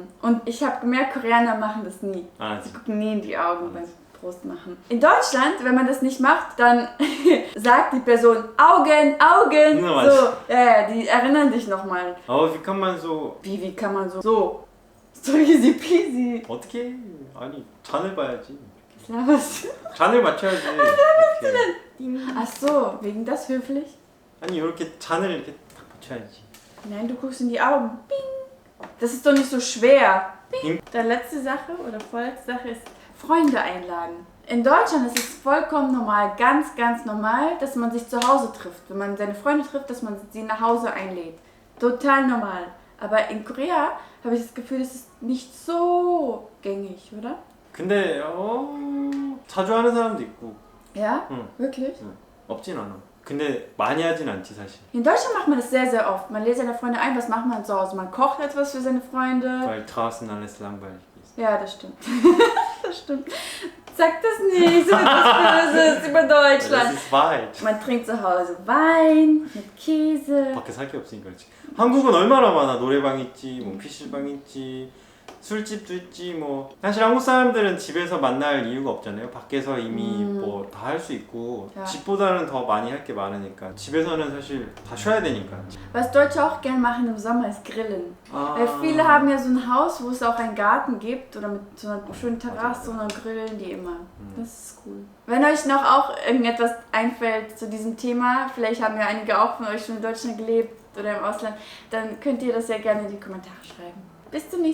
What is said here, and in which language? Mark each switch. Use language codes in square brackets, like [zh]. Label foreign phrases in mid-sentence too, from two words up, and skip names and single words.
[de] Und ich habe gemerkt, Koreaner machen das nie. Sie gucken nie in die Augen beim Prost machen. In Deutschland, wenn man das nicht macht, dann sagt die Person Augen. So, die erinnern dich nochmal. Aber wie kann man so... Wie kann man so? So [en] easy peasy. [ko] 어떻게? 아니 잔을 봐야지. [de] Was laberst du? [ko] 잔을 맞춰야지. [de] Ach so, wegen das höflich? [ko] 아니 이렇게 잔을 이렇게 딱 맞춰야지. [de] Nein, du guckst in die Augen. Bing. Das ist doch nicht so schwer. Bing. Die letzte Sache oder vorletzte Sache ist Freunde einladen. In Deutschland ist es vollkommen normal, ganz, ganz normal, dass man sich zu Hause trifft. Wenn man seine Freunde trifft, dass man sie nach Hause einlädt. Total normal. Aber in Korea habe ich das Gefühl, es ist nicht so gängig, oder? [ko] 근데 자주 하는 사람도 있고 [de] Ja? [ko] 응. [de] Wirklich? [ko] 없진 않아. 근데 많이 하진 않지 sa실. [de] In Deutschland macht man das sehr, sehr oft. Man lädt seine Freunde ein, was macht man zu Hause? Man kocht etwas für seine Freunde. Weil draußen alles langweilig ist. Ja, das stimmt. Das stimmt. Sag das nicht, so etwas Böses über Das Deutschland. ist Wahrheit. Man trinkt zu Hause Wein mit Käse. [ko] 밖에 살 게 없으니까 그렇지. 한국은 얼마나 많아. 노래방 있지, 뭐 PC방 있지, 술집도 있지. 뭐 사실 한국 사람들은 집에서 만날 이유가 없잖아요. 밖에서 이미 뭐 다 할 수 있고 [de] Ja. [ko] 집보다는 더 많이 할 게 많으니까 집에서는 사실 다 쉬어야 되니까. [de] Was Deutsche auch gerne machen im Sommer ist Grillen. [ko] 아, [de] Weil viele haben ja so ein Haus, wo es auch einen Garten gibt oder mit so einer schönen Terrasse und dann grillen die immer. Das ist cool. Wenn euch noch auch irgendetwas einfällt zu diesem Thema, vielleicht haben ja einige auch von euch schon in Deutschland gelebt oder im Ausland, dann könnt ihr das ja gerne in die Kommentare schreiben.